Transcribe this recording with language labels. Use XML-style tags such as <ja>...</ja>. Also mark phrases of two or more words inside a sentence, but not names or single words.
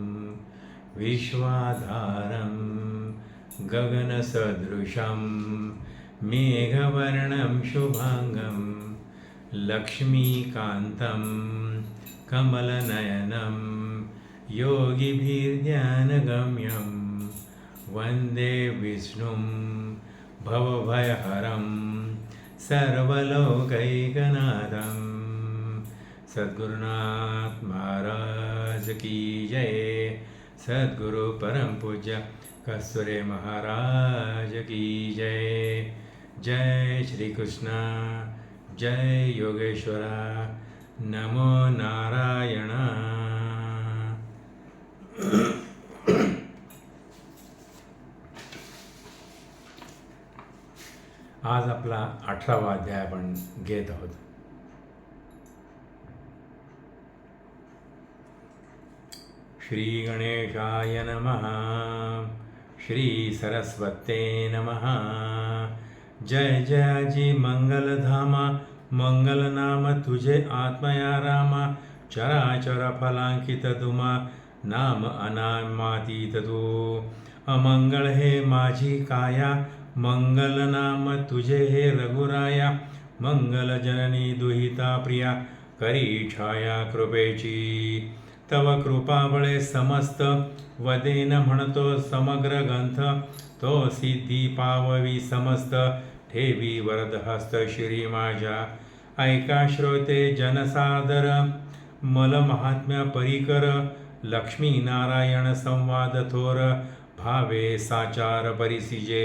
<sa>विश्वाधारं गगनसदृशं मेघवर्णं शुभांगं, लक्ष्मीकान्तं कमलनयनं योगिभिर्ध्यानगम्यं, वन्दे विष्णुं भवभयहरं सर्वलोकैकनाथं.</sa> <mr>सद्गुरुनाथ महाराज की जय. सद्गुरु परम पूज्य कस्तुरे महाराज की जय. जय श्री कृष्ण, जय योगेश्वरा, नमो नारायण. आज आपला 18वा अध्याय आपण घेत आहोत.</mr> <sa>श्री गणेशाय नमः. श्री सरस्वते नमः.</sa> <mr>जय जयाजी मंगलधामा, मंगलनाम तुझे आत्मया रामा. चराचर फलांकित तुमा, नाम अनामातीत तू. अमंगळ हे माझी काया, मंगल नाम तुझे हे रघुराया. मंगल जननी दुहिता प्रिया, करी छाया कृपेची. तव कृपाबळे समस्त वदेन म्हणतो समग्र ग्रंथ. तो सिद्धी पाववी समस्त, ठेवी वरद हस्त श्री माझ्या. ऐका श्रोते जनसादर, मल महात्म्य परिकर. लक्ष्मी नारायण संवाद थोर, भावे साचार परिसिजे.</mr>